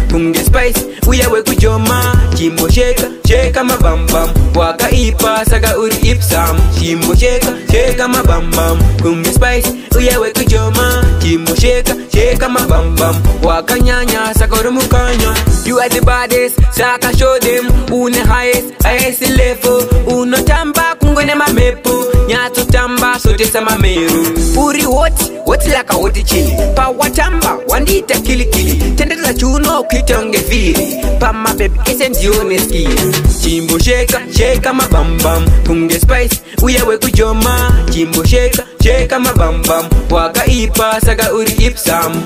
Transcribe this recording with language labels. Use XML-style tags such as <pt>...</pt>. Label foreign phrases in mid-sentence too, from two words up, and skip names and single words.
<sn>Kunge Spice, uya wekujoma. Chimbo sheka, sheka mabambam. Wakaipa saka uri ipsam. Chimbo sheka, sheka mabambam. Kunge Spice, uya wekujoma. Chimbo sheka, sheka mabambam. Wakanyanya saka uri mukanya.</sn> <en>You are the baddest, saka show them. Une highest, highest level.</en> <sn>Unotamba kungwe ne mamepo. Nyatso tamba sote sa mameru.</sn> <en>Uri hot, hot like a hot chili.</en> <sn>Pa watamba, wandita kili kili. Tendeza chuno kitonge viri. Pa mapepe ese ndione skill. Chimbo sheka, sheka mabambam. Kunge Spice, uya wekujoma. Chimbo sheka, sheka mabambam. Wakaipa saka uri ipsam.</sn>